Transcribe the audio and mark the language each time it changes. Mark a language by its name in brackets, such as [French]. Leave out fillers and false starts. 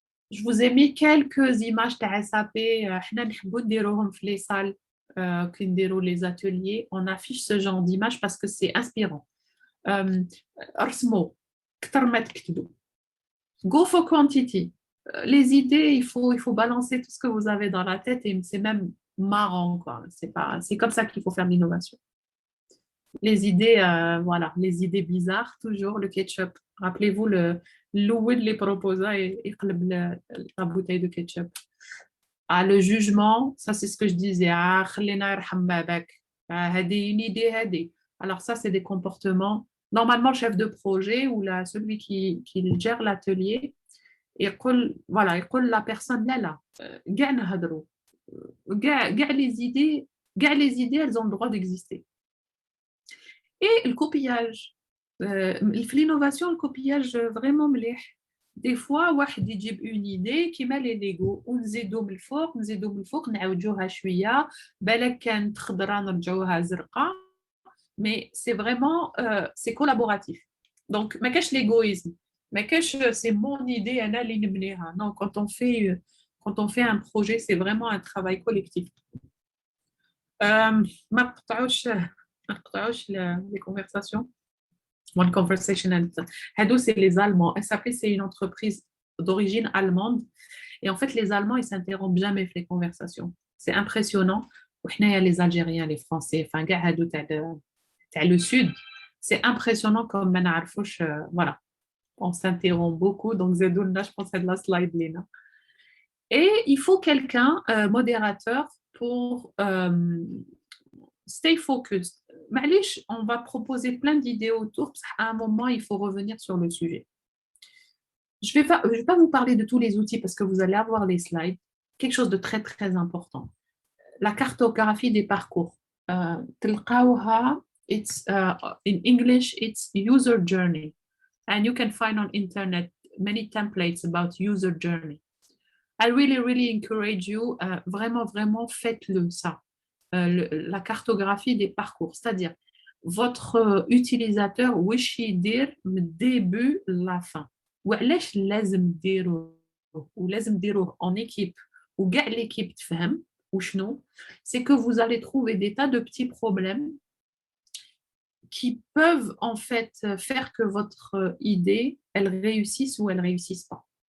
[French] Je vous ai mis quelques images de SAP. [Arabic] حنا نحبوا نديروهم في [French] les salles [Arabic] كي نديروا [French] les ateliers. On affiche ce genre d'images parce que c'est inspirant. [Arabic] ارسموا كتر ما تكتبوا. [English] Go for quantity. [French] Les idées, il faut balancer tout ce que vous avez dans la tête et c'est même marrant, quoi. C'est comme ça qu'il faut faire de l'innovation. Les idées, voilà, les idées bizarres, toujours le ketchup. Rappelez-vous, l'ouïd les proposa et la bouteille de ketchup. Ah, le jugement, ça c'est ce que je disais. Ah, une idée. Alors ça, c'est des comportements. Normalement, le chef de projet ou celui qui gère l'atelier, voilà, il dit la personne là, les idées, elles ont le droit d'exister. Et le copillage. L'innovation, le copillage, vraiment مليح. Des fois, [Arabic] واحد يجيب [French] une idée [Arabic] كيما les Lego ونزيدو من الفوق نعوجوها شوية بالك كانت خضراء نرجعوها زرقاء. [French] Mais c'est vraiment, c'est collaboratif. Donc, [Arabic] ما كاش [French] l'égoïsme. [Arabic] ما كاش [French] c'est mon idée [Arabic] أنا اللي نبنيها. [French] Non, quand on fait un projet, c'est vraiment un travail collectif. [Arabic] ما نقطعوش [French] les conversations. [English] One Conversation. [Arabic] Hado, [French] c'est les Allemands. SAP, c'est une entreprise d'origine allemande. Et en fait, les Allemands, ils ne s'interrompent jamais avec les conversations. C'est impressionnant. Il y a les Algériens, les Français, enfin, le Sud. C'est impressionnant comme voilà. On s'interrompt beaucoup. Donc, Zedouna, je pense à de la slide, Léna. Et il faut quelqu'un, modérateur, pour [English] stay focused. [Arabic] Malish, [French] on va proposer plein d'idées autour. À un moment, il faut revenir sur le sujet. Je vais pas vous parler de tous les outils parce que vous allez avoir les slides. Quelque chose de très, très important. La cartographie des parcours. [English] In English, it's user journey. And you can find on internet many templates about user journey. I really, really encourage you. [French] Vraiment, faites-le, ça. La cartographie des parcours, c'est-à-dire votre utilisateur [Arabic] wish يدير [French] من début la fin. [Arabic] وعلاش لازم ديروه ولازم ديروه en équipe وكاع l'équipe تفهم وشنو, [French] c'est que vous allez trouver des tas de petits problèmes qui peuvent en fait faire que votre idée elle réussisse ou elle réussisse pas.